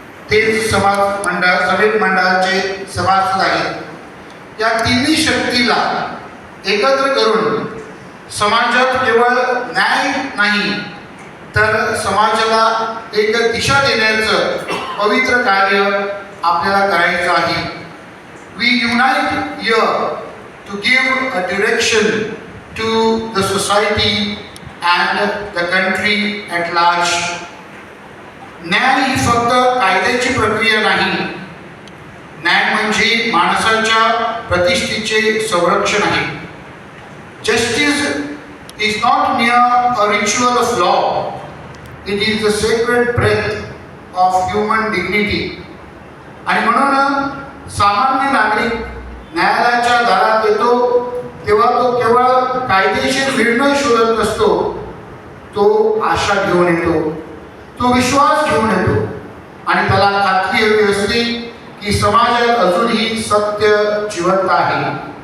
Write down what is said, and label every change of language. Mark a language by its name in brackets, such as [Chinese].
[Marathi] तेच समेट मंडळाचे सभासद आहेत. या तिन्ही शक्तीला एकत्र करून समाजात केवळ न्याय नाही तर समाजाला एक दिशा देण्याचं पवित्र कार्य आपल्याला करायचं आहे. [English] We unite here to give a direction to the society and the country at large. [Marathi] न्याय ही फक्त कायद्याची प्रक्रिया नाही. न्याय म्हणजे माणसाच्या प्रतिष्ठेचे संरक्षण आहे. [English] Justice is not mere a ritual of law. It is the sacred breath of human dignity. [Marathi] आणि म्हणून सामान्य नागरिक न्यायालयाच्या दारात येतो तेव्हा तो केवळ कायदेशीर निर्णय शोधत नसतो, तो आशा घेऊन येतो, तो विश्वास घेऊन येतो आणि त्याला खात्री हवी असते की समाजात अजूनही सत्य जिवंत आहे.